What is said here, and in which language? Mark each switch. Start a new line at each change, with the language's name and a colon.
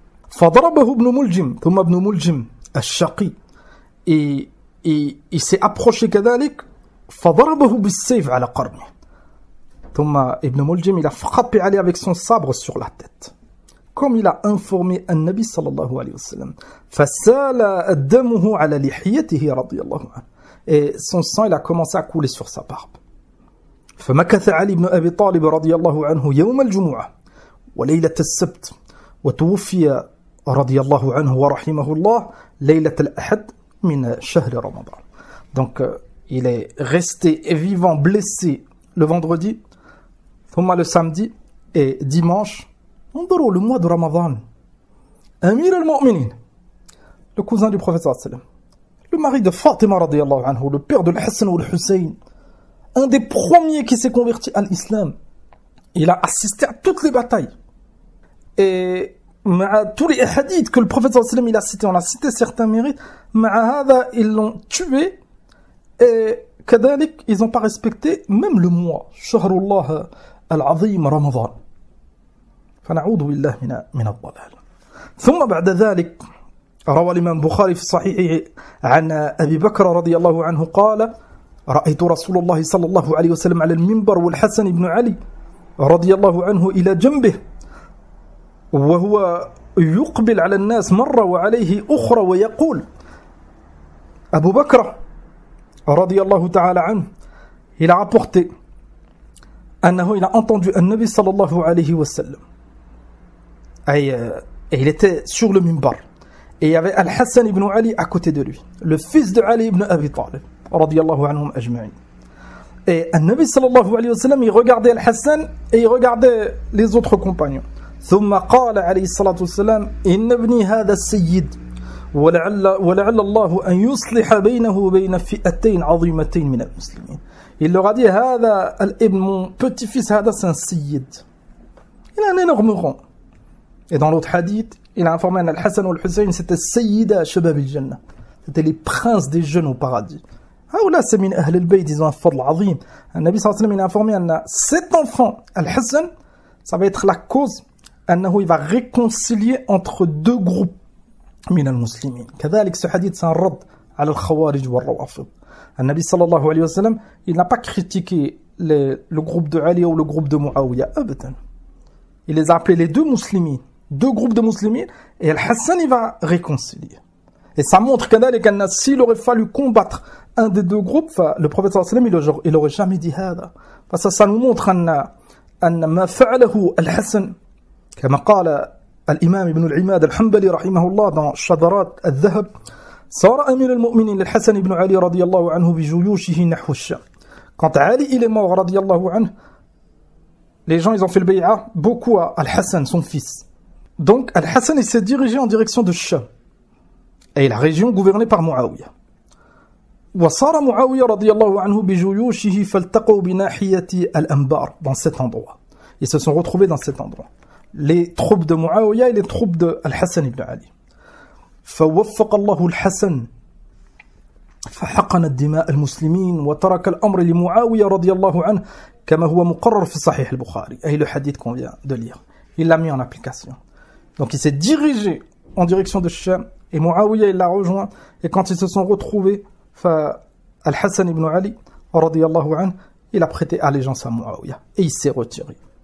Arabic: فضربه ابن ملجم ثم ابن ملجم الشقي
French: et il s'est approché
Arabic: كذلك فضربه بالسيف على قرنه. ثم
French: ابن ملجم il a frappé Ali avec son sabre sur la tête. Comme il a informé
Arabic: النبي صلى الله عليه وسلم فسال دمه على لحيته رضي الله عنه.
French: Et son sang il a commencé à couler sur sa barbe.
Arabic: فمكث علي بن أبي طالب رضي الله عنه يوم الجمعة وليلة السبت وتوفي رضي الله عنه ورحمه الله ليلة الأحد من شهر رمضان.
French: Donc il est resté vivant blessé le vendredi,
Arabic: ثم
French: le samedi et dimanche.
Arabic: انظروا
French: le mois de Ramadan. Amir al-Mu'minin, le cousin du prophète sallallahu alayhi wa sallam, le mari de Fatima radiyallahu anhu, le père de Hassan ou le Hussein, un des premiers qui s'est converti à l'islam. Il a assisté à toutes les batailles. Et tous les hadiths que le prophète sallallahu alayhi wa sallam il a cités, on a cité certains mérites, ils l'ont tué et
Arabic: كذلك
French: ils n'ont pas respecté même le mois
Arabic: شهر الله العظيم رمضان. فنعوذ بالله من الضلال. ثم بعد ذلك روى الإمام البخاري في صحيحه عن أبي بكر رضي الله عنه قال رأيت رسول الله صلى الله عليه وسلم على المنبر والحسن بن علي رضي الله عنه إلى جنبه وهو يقبل على الناس مرة وعليه أخرى ويقول أبو بكر رضي الله تعالى عنه
French: il a rapporté
Arabic: أنه
French: il a entendu
Arabic: النبي صلى الله عليه وسلم
French: et il était sur le minbar et il y avait Al-Hassan ibn Ali à côté de lui, le fils de Ali ibn Abi Talib radiyallahu anhum ajma'in. Et An-Nabi sallallahu alayhi wa sallam il regardait Al-Hassan et il regardait les autres compagnons.
Arabic: ثم قال عليه الصلاة والسلام إن ابني هذا السيد ولعل الله أن يصلح بينه وبين فئتين عظيمتين من المسلمين.
French: Il leur a dit
Arabic: هذا الابن,
French: mon petit-fils,
Arabic: هذا
French: c'est un sayyid. Il a un énorme rang. Et dans l'autre hadith, il a informé Al-Hassan ou Al-Hussein, c'était Sayyida Shabab al-Jannah. C'était les princes des jeunes au paradis. Ah, là, c'est min Ahl al-Bayt, ils ont un fadl azim. Le Nabi sallallahu alayhi wa sallam, il a informé cet enfant, Al-Hassan, ça va être la cause, il va réconcilier entre deux groupes min al-muslimin.
Arabic: كذلك
French: ce hadith, c'est un rad
Arabic: على الخوارج والروافض.
French: Le Nabi sallallahu alayhi wa sallam, il n'a pas critiqué le groupe de Ali ou le groupe de Muawiyah. Abadan. Il les a appelés les deux musulmans. Deux groupes de musulmans, et Al-Hassan il va réconcilier. Et ça montre que s'il aurait fallu combattre un des deux groupes, le prophète sallallahu alayhi wa sallam il aurait jamais dit
Arabic: هذا.
French: Parce que ça nous montre
Arabic: أن ما فعله الحسن كما قال الإمام ابن العماد الحنبلي رحمه الله
French: dans
Arabic: شذرات الذهب صار أمير المؤمنين للحسن بن علي رضي الله عنه بجيوشه نحو الشام.
French: Quand Ali il est mort
Arabic: رضي الله عنه,
French: les gens ils ont fait le bay'a beaucoup à Al-Hassan son fils. Donc Al-Hassan il s'est dirigé en direction de Sham et la région gouvernée par Muawiyah.
Arabic: وصار معاوية رضي الله عنه بجيوشه فالتقوا بناحية الأنبار
French: dans cet endroit. Ils se sont retrouvés dans cet endroit. les troupes de Muawiyah et les troupes de Al-Hassan ibn Ali.
Arabic: فوفق الله الحسن فحقن الدماء المسلمين وترك الأمر لمعاوية رضي الله عنه كما هو مقرر في صحيح البخاري.
French: Et le hadith qu'on vient de lire, il l'a mis en application. Donc il s'est dirigé en direction de Sham et Muawiyah il l'a rejoint, et quand ils se sont retrouvés, Al-Hassan ibn Ali
Arabic: رضي الله عنه,
French: il a prêté allégeance à Muawiyah et il s'est retiré.